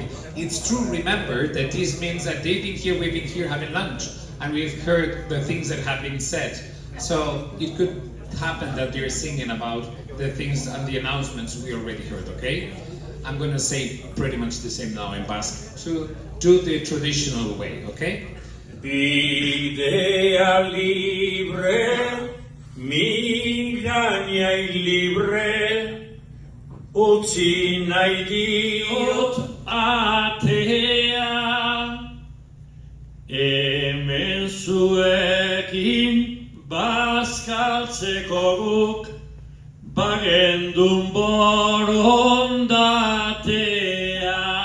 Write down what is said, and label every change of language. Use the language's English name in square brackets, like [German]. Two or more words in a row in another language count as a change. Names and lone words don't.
[English] It's true, remember, that this means that they've been here, we've been here having lunch, and we've heard the things that have been said. So it could happen that they're singing about the things and the announcements we already heard, okay? I'm gonna say pretty much the same now in Basque to do the traditional way, okay? [Basque] Bidea libre, migraña libre, utzi nahi diot atea, hemen zuekin bazkaltzeko guk, bagendun borondatea.